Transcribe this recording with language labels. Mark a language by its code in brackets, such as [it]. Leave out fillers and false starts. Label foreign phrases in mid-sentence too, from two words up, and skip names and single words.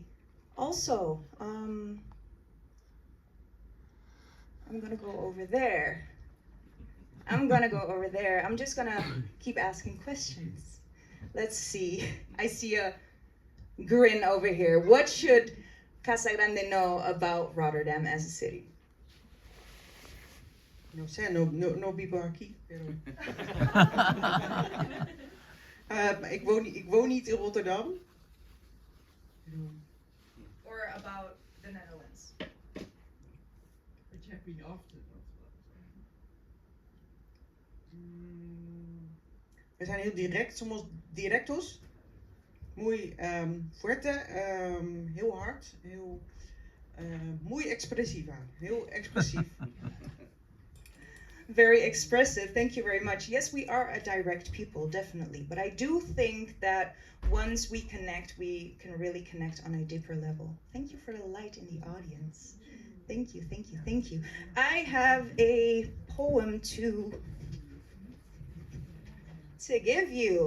[en] Also, I'm gonna go over there. I'm just gonna keep asking questions. Let's see. I see a grin over here. What should Casagrande know about Rotterdam as a city? [es] No sé, no vivo aquí, pero... [nl] ik woon niet in Rotterdam. [en] Or about the Netherlands? But you have been often. [nl] We zijn heel direct, [es] somos directos. Muy fuerte, [nl] heel hard, heel [es] muy expresiva, [nl] heel expressief. [en] Very expressive. Thank you very much. Yes, we are a direct people, definitely. But I do think that once we connect, we can really connect on a deeper level. Thank you for the light in the audience. Thank you, thank you, thank you. I have a poem to give you.